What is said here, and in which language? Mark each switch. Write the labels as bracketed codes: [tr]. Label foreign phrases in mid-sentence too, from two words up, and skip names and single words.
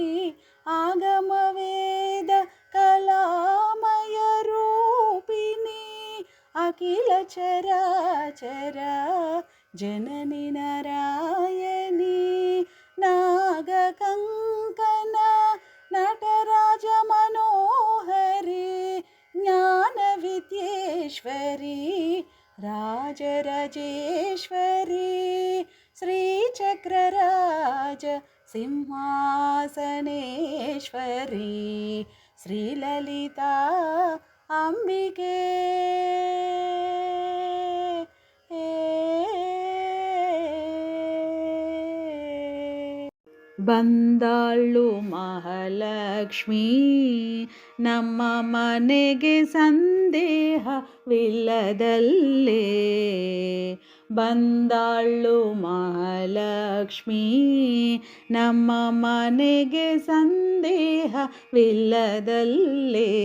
[te] ఆగమవేద కళామయ రూపిణి అఖిల చరాచర జనని నారాయణి నాగకంకణ నటరాజ మనోహరి జ్ఞాన విద్యేశ్వరి రాజరాజేశ్వరి శ్రీచక్రరాజ సింహాసనేశ్వరి శ్రీలలితా అంబికే [kn] ಬಂದಾಳು ಮಹಾಲಕ್ಷ್ಮೀ ನಮ್ಮ ಮನೆಗೆ ಸಂದೇಹವಿಲ್ಲದಲ್ಲೇ ಬಂದಾಳು ಮಹಾಲಕ್ಷ್ಮೀ ನಮ್ಮ ಮನೆಗೆ ಸಂದೇಹವಿಲ್ಲದಲ್ಲೇ.